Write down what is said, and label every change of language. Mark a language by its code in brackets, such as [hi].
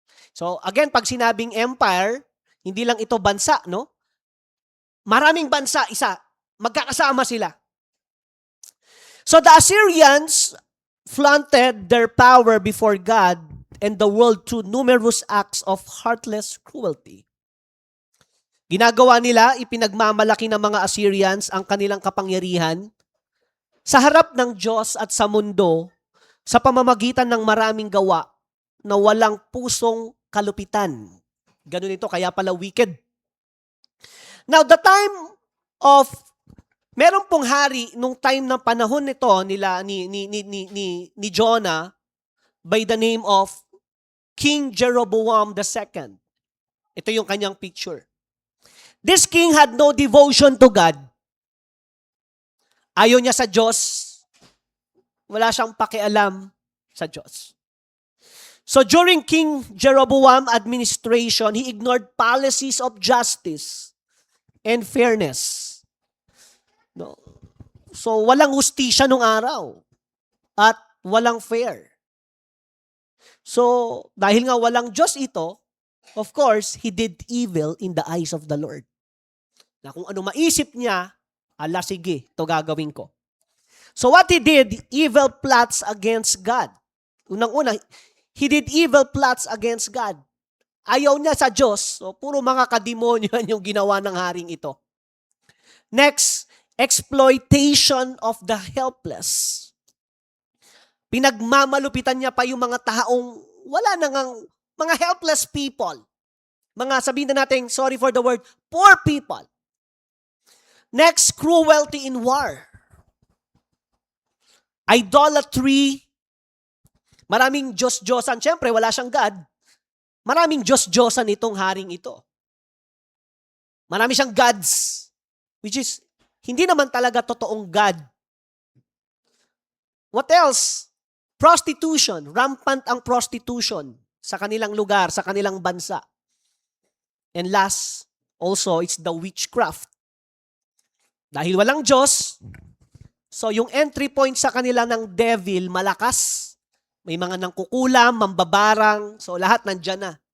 [tl] So again, pag sinabing empire, hindi lang ito bansa, no? Maraming bansa, isa. Magkakasama sila. [en] So the Assyrians flaunted their power before God and the world through numerous acts of heartless cruelty. [tl] Ginagawa nila, ipinagmamalaki ng mga Assyrians ang kanilang kapangyarihan sa harap ng Diyos at sa mundo sa pamamagitan ng maraming gawa na walang pusong kalupitan. Ganun ito, kaya pala wicked. [en] Now, the time of, [tl] meron pong hari, nung time ng panahon nito nila ni Jonah [en] by the name of [tl] King Jeroboam II. Ito yung kanyang picture. [en] This king had no devotion to God. [tl] Ayaw niya sa Diyos. Wala siyang pakialam sa Diyos. [en] So during King Jeroboam administration, he ignored policies of justice and fairness. [tl] No. So walang hustisya nung araw at walang fair. [en] So [tl] dahil nga walang Diyos ito, [en] of course, he did evil in the eyes of the Lord. [tl] Na kung ano maisip niya, ala sige, ito gagawin ko. [en] So what he did, evil plots against God. [tl] Unang-una, [en] he did evil plots against God. [tl] Ayaw niya sa Diyos, so puro mga kademonyo yung ginawa ng haring ito. [en] Next, exploitation of the helpless. [tl] Pinagmamalupitan niya pa yung mga taong wala nang mga [en] helpless people. [tl] Mga sabihin na natin, [en] sorry for the word, poor people. Next, cruelty in war. [tl] Idolatry. Maraming Diyos-Diyosan. Siyempre, wala siyang God. Maraming Diyos-Diyosan itong haring ito. Marami siyang gods. Which is, hindi naman talaga totoong God. [en] What else? Prostitution. [tl] Rampant ang prostitution sa kanilang lugar, sa kanilang bansa. [en] And last, also, it's the witchcraft. [tl] Dahil walang Diyos, so yung entry point sa kanila ng devil, malakas. May mga nangkukulam, mambabarang, so lahat nandyan na.